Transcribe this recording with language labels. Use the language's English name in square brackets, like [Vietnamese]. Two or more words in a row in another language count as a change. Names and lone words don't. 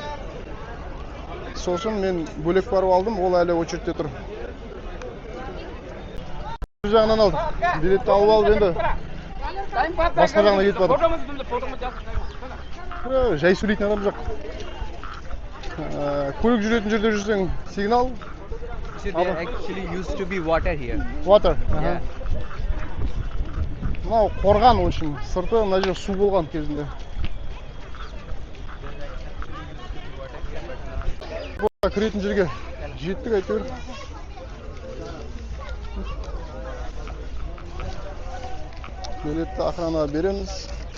[Kazakh] Сосын мен бөлек барып алдым, ол әлі очередте тұр. Бір жағынан алдым. Билетті алып алып енді басқа жағына кетіп жатыр. Жай сөйлейтін адам жоқ. Көлік жүретін жерде жүрсең сигнал. [English] There actually used to be water here. Water. Yeah. [Kazakh] Мынау қорған очень. Сырты мына жер су болған кезінде. Бұл кіретін жерге жеттік әйтеуір. Билетті охранаға береміз.